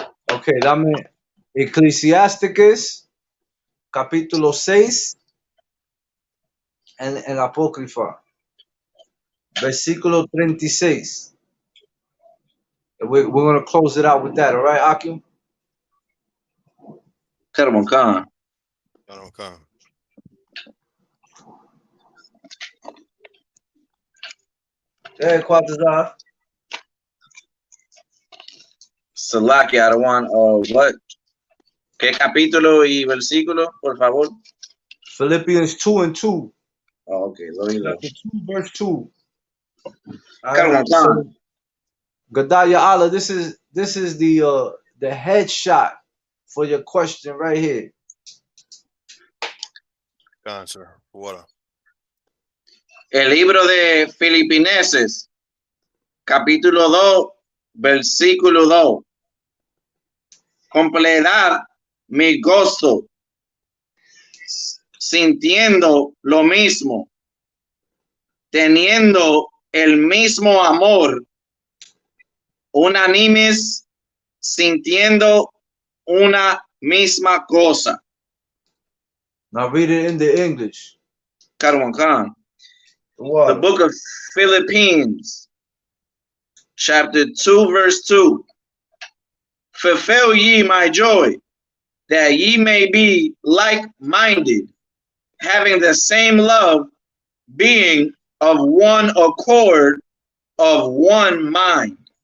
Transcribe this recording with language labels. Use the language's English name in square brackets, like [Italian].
[Spanish] Okay, dame Eclesiasticus, capítulo 6, en el apócrifa, versículo 36. [English] We're going to close it out with that, all right, Akim? Khan. Hey, Quatazar. Salaki, I don't want, what? [Spanish] ¿Qué capítulo y versículo, por favor? [English] Philippians 2:2. Oh, okay, let me look. Chapter 2, verse 2. Khan. So, Gadaya Allah, this is the headshot for your question right here. Sir. What? [Spanish] El libro de Filipenses, capítulo 2, versículo 2. Completar mi gozo, sintiendo lo mismo, teniendo el mismo amor, unánimes, sintiendo una misma cosa. [English] Now read it in the English. Khan. What? The book of Philippines, chapter 2, verse 2. Fulfill ye my joy, that ye may be like-minded, having the same love, being of one accord, of one mind.